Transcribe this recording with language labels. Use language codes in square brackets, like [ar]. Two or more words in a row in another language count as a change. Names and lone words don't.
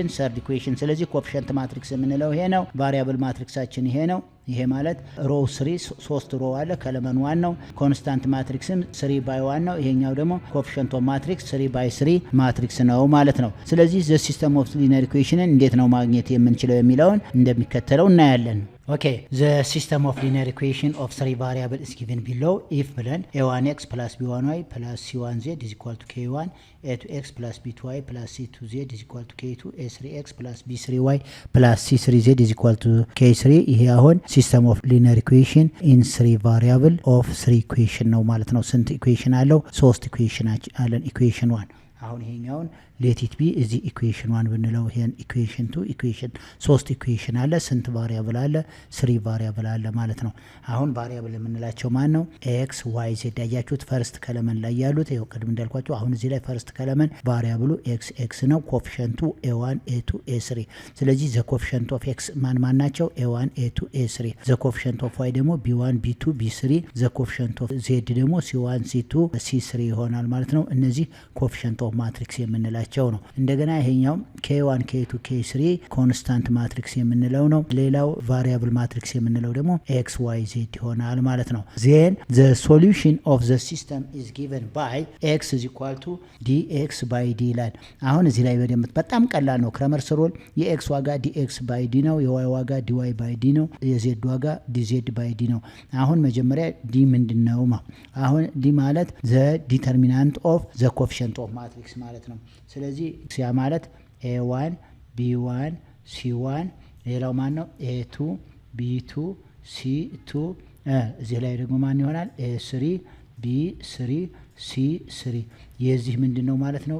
[en] third equation። [am] ስለዚህ [en] coefficient matrix [am] የምንለው ይሄ ነው። ቫሪያብል ማትሪክሳችን ይሄ ነው። ይሄ ማለት ሮው 3 ሮው አለ ከለመን 1 ነው። [en] constant matrix 3 by 1 [am] ነው። ይሄኛው ደግሞ [en] coefficient of matrix 3 by 3 matrix [am] ነው ማለት ነው። ስለዚህ [en] the system of linear equation [am] እንዴት ነው ማግኘት የምንችለው የሚለውን እንደሚከተለው እናያለን። [en] Okay, the system of linear equation of three variable is given below. If ብለን a1x plus b1y plus c1z is equal to k1, a2x plus b2y plus c2z is equal to k2, a3x plus b3y plus c3z is equal to k3. [am] ይሄ አሁን [en] system of linear equation in three variable of three equation [am] ነው ማለት ነው። ስንት ኢኩዌሽን አለው? 3 ኢኩዌሽን አለን። ኢኩዌሽን 1 አሁን ይሄኛውን [en] let it be [am] እዚ ኢኩዌሽን 1 ብንለው ይሄን ኢኩዌሽን 2 ኢኩዌሽን 3 ኢኩዌሽን አለ። ስንት ቫሪያብል አለ? 3 ቫሪያብል አለ ማለት ነው። አሁን ቫሪያብል የምንላቸው ማን ነው? x y z ያያችሁት [en] first column [am] ላይ ያሉት ይሄው ቅድም እንዳልኳችሁ አሁን እዚህ ላይ [en] first column [am] ቫሪያብሉ x ነው። ኮፊሸንቱ a1 a2 a3 ስለዚህ [en] the coefficient of x [am] ማን ናቸው? a1 a2 a3 [en] the coefficient of y [am] ደግሞ b1 b2 b3 [en] the coefficient of z [am] ደግሞ c1 c2 c3 ይሆናል ማለት ነው። እነዚህ [en] coefficient of matrix [am] የምንላቸው ነው። እንደገና ይሄኛው k1 k2 k3 [en] constant matrix [am] የምንለው ነው። ሌላው [en] variable matrix [am] የምንለው ደግሞ x y z ይሆናል ማለት ነው። [en] then the solution of the system is given by x is equal to dx by d [am] ይላል። አሁን እዚህ ላይ በጣም ቀላል ነው። ክረመርስ ሩል የx ዋጋ [en] dx by d [am] ነው፣ የy ዋጋ [en] dy by d [am] ነው፣ የz ዋጋ [en] dz by d [am] ነው። አሁን መጀመሪያ d ምንድነው? አሁን d ማለት [en] the determinant of the coefficient of matrix [am] ማለት ነው። ስለዚህ ያ ማለት a1 b1 c1 ሌላው ማን ነው? a2 b2 c2 እዚህ ላይ ደግሞ ማን ይሆናል? a3 b3 c3 የዚህ ምንድነው ማለት ነው?